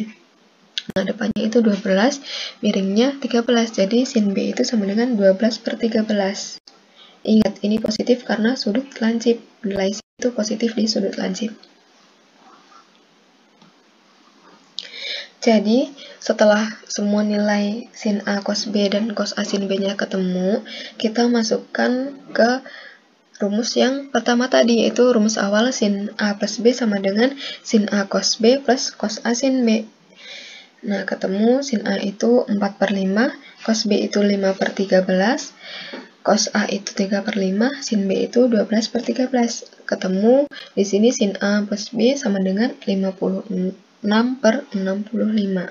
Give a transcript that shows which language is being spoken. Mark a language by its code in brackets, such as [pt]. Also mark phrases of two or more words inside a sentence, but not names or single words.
[id] Nah, depannya itu 12, miringnya 13. Jadi sin B itu sama dengan 12/13. Ingat, ini positif karena sudut lancip. Nilai sin itu positif di sudut lancip. Jadi, setelah semua nilai sin A cos B dan cos A sin B-nya ketemu, kita masukkan ke rumus yang pertama tadi, yaitu rumus awal sin A plus B sama dengan sin A cos B plus cos A sin B. Nah, ketemu sin A itu 4/5, cos B itu 5/13, cos A itu 3/5, sin B itu 12/13. Ketemu di sini sin A plus B sama dengan 56/65.